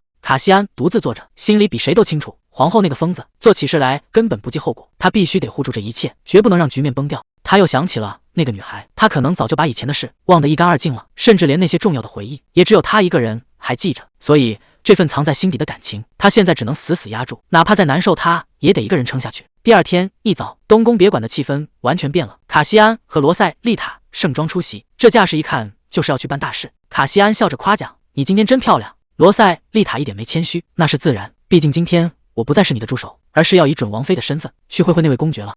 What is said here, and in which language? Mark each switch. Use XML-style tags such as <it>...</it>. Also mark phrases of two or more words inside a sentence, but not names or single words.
<zh>卡西安獨自坐着，心裡比誰都清楚，皇後那個瘋子做起事來根本不計後果，他必須得護住這一切，絕不能讓局面崩掉。他又想起了那個女孩，他可能早就把以前的事忘得一乾二淨了，甚至連那些重要的回憶，也只有他一個人還記着。所以這份藏在心底的感情，他現在只能死死壓住，哪怕再難受，他也得一個人撐下去。第二天一早，東宮別館的氣氛完全變了。卡西安和羅塞麗塔盛裝出席，這架勢一看就是要去辦大事。卡西安笑着誇獎：你今天真漂亮。羅塞麗塔一點沒謙虛：那是自然，畢竟今天我不再是你的助手，而是要以準王妃的身份去會會那位公爵了。</zh>